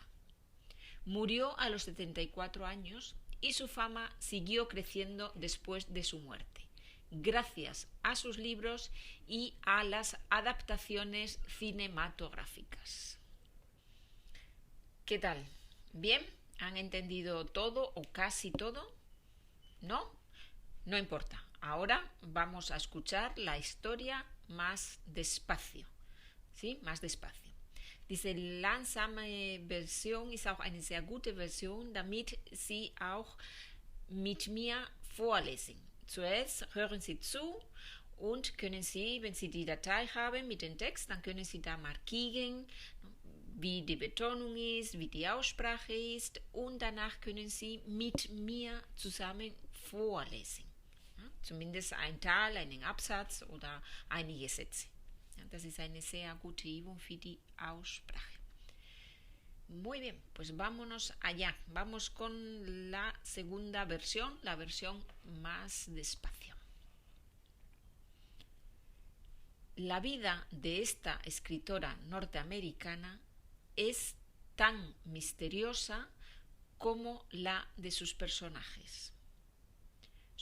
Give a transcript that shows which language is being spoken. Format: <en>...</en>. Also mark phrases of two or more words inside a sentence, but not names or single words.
<es>Murió a los 74 años y su fama siguió creciendo después de su muerte, gracias a sus libros y a las adaptaciones cinematográficas. ¿Qué tal? ¿Bien? ¿Han entendido todo o casi todo? ¿No? No importa. Ahora vamos a escuchar la historia más despacio. ¿Sí? Más despacio.</es> <de>Diese langsame Version ist auch eine sehr gute Version, damit Sie auch mit mir vorlesen. Zuerst hören Sie zu und können Sie, wenn Sie die Datei haben mit dem Text, dann können Sie da markieren, wie die Betonung ist, wie die Aussprache ist, und danach können Sie mit mir zusammen vorlesen. Ja, zumindest ein Teil, einen Absatz oder einige Sätze. Ja, das ist eine sehr gute Übung für die Aussprache.</de> <es>Muy bien, pues vámonos allá. Vamos con la segunda versión, la versión más despacio. La vida de esta escritora norteamericana es tan misteriosa como la de sus personajes.</es>